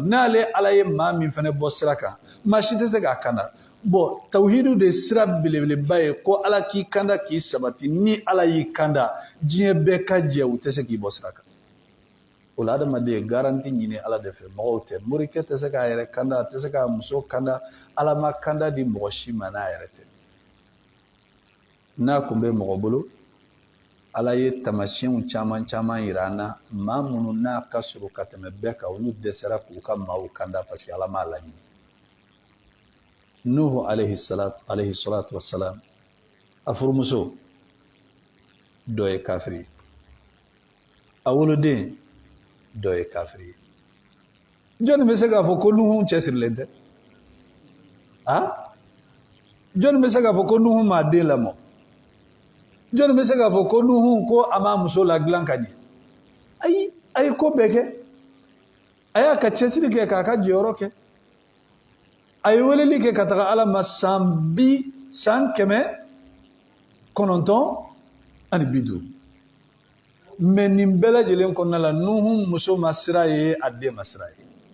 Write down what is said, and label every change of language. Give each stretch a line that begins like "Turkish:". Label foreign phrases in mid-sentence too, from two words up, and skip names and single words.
Bambara: n'ale ala ye maa min fana bɔ sira kan maa si tɛ se k'a kanda bon tawhidu de sira belebeleba ye ko ala k'i kanda k'i sabati ni ala y'i kanda diɲɛ bɛɛ ka jɛ u tɛ se k'i bɔ sira kan o la adamaden garanti ɲini ala de fɛ mɔgɔw tɛ morikɛ tɛ se k'a yɛrɛ kanda a tɛ se k'a muso kanda ala ma kanda di mɔgɔ si ma n'a yɛrɛ tɛ n'a kun bɛ mɔgɔ bolo ala ye tamasiyɛnw caman yira an na maa minnu n'a ka surun ka tɛmɛ bɛɛ kan olu dɛsɛra k'u ka maaw kanda
French: parce que
Bambara: ala m'a laɲini nuhu
Arabic: عليه الصلاة والسلام
Bambara: a furumuso dɔ ye kafiri a woloden dɔ ye kafiri ye jɔnni bɛ se k'a fɔ ko nuhu cɛsirilen tɛ jɔnni bɛ se k'a fɔ ko nuhu m'a den lamɔ jɔnni bɛ se k'a fɔ ko nuhu ko a m'a muso ladilan ka ɲɛ ayi a ye ko bɛɛ kɛ a y'a ka cɛsiri kɛ k'a ka jɔyɔrɔ kɛ a ye weleli kɛ ka taga ala ma san 950 mais nin bɛɛ lajɛlen kɔnɔna la Nuhu muso ma sira ye a den ma sira ye